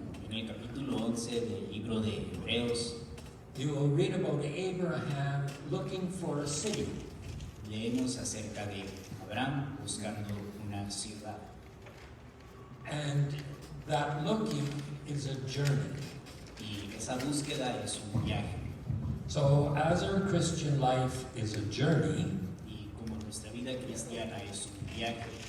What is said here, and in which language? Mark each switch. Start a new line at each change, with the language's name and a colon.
Spanish: En el capítulo 11 del libro de Hebreos,
English: you will read about Abraham looking for a city.
Spanish: leemos acerca de Abraham buscando una ciudad.
English: And that looking is a journey.
Spanish: Y esa búsqueda es un viaje.
English: So, as our Christian life is a journey,
Spanish: Y como nuestra vida cristiana es un viaje,